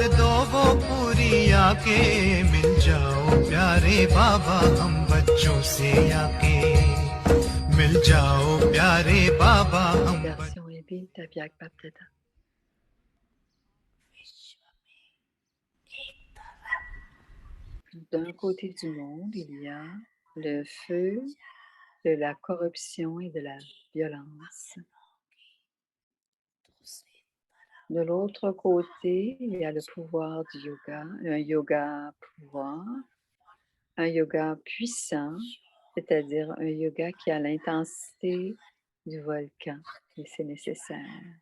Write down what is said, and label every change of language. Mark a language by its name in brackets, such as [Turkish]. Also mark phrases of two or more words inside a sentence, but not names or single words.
[Hindi] दो वो पूरी आके मिल जाओ प्यारे बाबा हम बच्चों से आके मिल जाओ प्यारे बाबा हम [French] Version Ebi d'Aviak Bapteda. D'un côté du monde, il y a le feu de la corruption et de la violence. De l'autre côté, il y a le pouvoir du yoga, un yoga pouvoir, un yoga puissant, c'est-à-dire un yoga qui a l'intensité du volcan, et c'est nécessaire.